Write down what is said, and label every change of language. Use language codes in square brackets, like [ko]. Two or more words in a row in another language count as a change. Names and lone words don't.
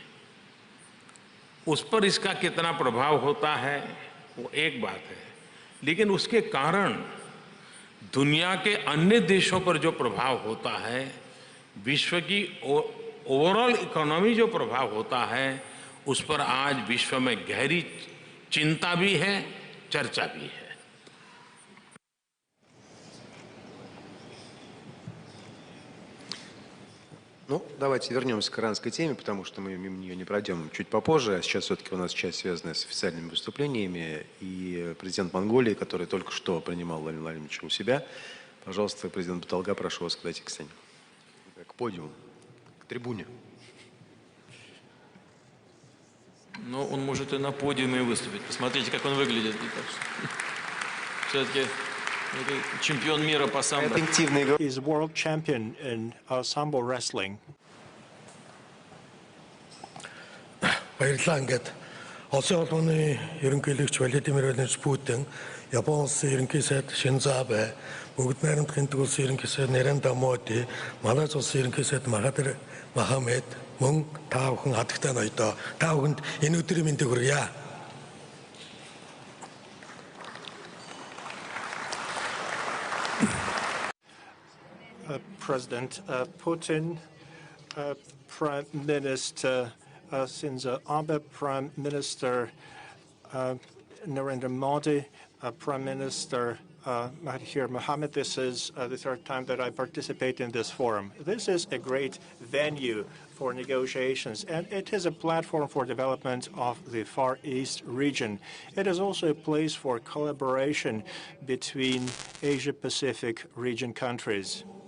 [hi] उस पर इसका कितना प्रभाव होता है वो एक बात है, लेकिन उसके कारण दुनिया के अन्य देशों पर जो प्रभाव होता है, विश्व की ओवरऑल इकोनॉमी जो प्रभाव होता है, उस पर आज विश्व में गहरी चिंता भी है, चर्चा भी है। [ru] Ну, давайте вернемся к иранской теме, потому что мы мимо нее не пройдем чуть попозже. А сейчас все-таки у нас часть, связанная с официальными выступлениями. И президент Монголии, который только что принимал Владимира Владимировича у себя. Пожалуйста, президент Баталга, прошу вас подойти к сцене. К подиуму, к трибуне. Ну, он может и на подиуме выступить. Посмотрите, как он выглядит. Все-таки чемпион мира по самбо. [en] Is world champion in sambo wrestling. [mn] баярлалаа ингээд Улсын улманы ерөнхийлөгч Владимир Владимирович Путин, Япон улсын ерөнхий сайд Шинзо Абе, Бүгд найрамдах энтэг улсын ерөнхий сайд Нарендра Моди, Малайз улсын ерөнхий сайд Махатир Мохамед мөн та бүхэн хатагтай ноёдоо та бүхэнд энэ өдрийн мэндийг хүргье. [en] President Putin, Prime Minister Shinzo Abe, Prime Minister Narendra Modi, Prime Minister Mahathir Mohamad. This is the third time that I participate in this forum. This is a great venue for negotiations, and it is a platform for development of the Far East region. It is also a place for collaboration between Asia-Pacific region countries.